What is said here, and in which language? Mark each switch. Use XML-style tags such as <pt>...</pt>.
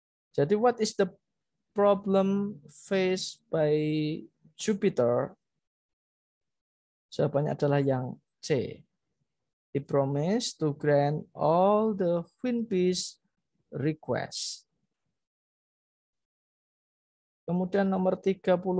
<en>Jadi what is the problem faced by Jupiter?</en> <id>Jawabannya adalah yang C.</id> <en>He promised to grant all the queen bees request.</en> <id>Kemudian nomor 38.</id>